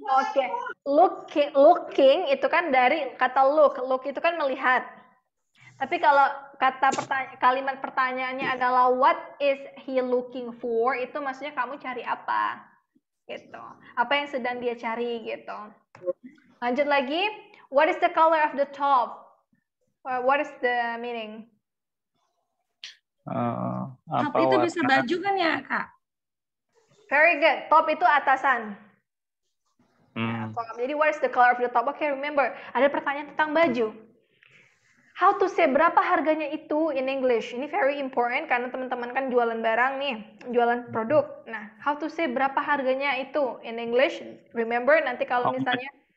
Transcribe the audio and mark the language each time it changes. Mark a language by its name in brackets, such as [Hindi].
[Indonesian] Oke, looking itu kan dari kata look. Look itu kan melihat. Tapi kalau kalimat pertanyaannya adalah [English] what is he looking for, [Indonesian] itu maksudnya kamu cari apa? Gitu. Apa yang sedang dia cari gitu. Lanjut lagi, [English] what is the color of the top? What is the meaning? [Indonesian] Top itu bisa baju kan ya, Kak? [English] Very good. Top [Indonesian] itu atasan. [English] Jadi what is the color of the top? Okay, remember, [Indonesian] ada pertanyaan tentang baju. [English] How to say [Indonesian] berapa harganya itu [English] in English? [Indonesian] Ini [English] very important [Indonesian] karena teman-teman kan jualan barang nih, jualan produk. Nah, [English] how to say [Indonesian] berapa harganya itu [English] in English? [Indonesian] Remember nanti kalau misalnya